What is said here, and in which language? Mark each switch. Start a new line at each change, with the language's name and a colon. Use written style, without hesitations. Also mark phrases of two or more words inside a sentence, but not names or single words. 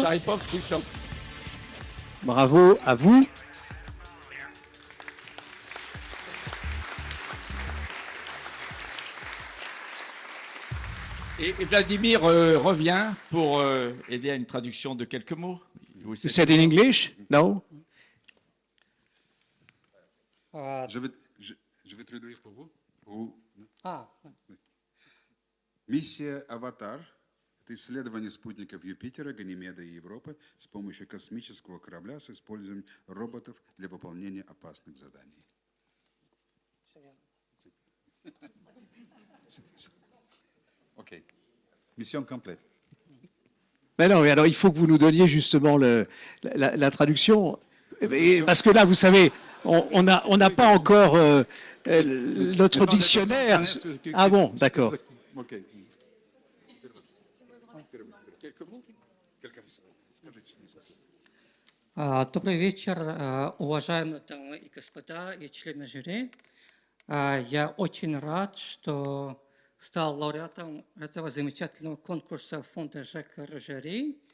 French: Sharipov Khrushchev. Bravo à vous. Et Vladimir revient pour aider à une traduction de quelques mots.
English: You said in English? No?
French: Je vais traduire pour vous.
Russian: Миссия «Аватар» — это исследование спутников Юпитера, Ганимеда и Европы с помощью космического корабля с использованием роботов для выполнения опасных заданий.
French: OK. Mission complète. Mais non, mais alors il faut que vous nous donniez justement la traduction. Parce que là, vous savez, on n'a pas encore notre dictionnaire. Ah bon, d'accord. OK.
Russian: Добрый вечер, уважаемые дамы и господа и члены жюри. Я очень рад, что стал лауреатом этого замечательного конкурса фонда Жака Рожери.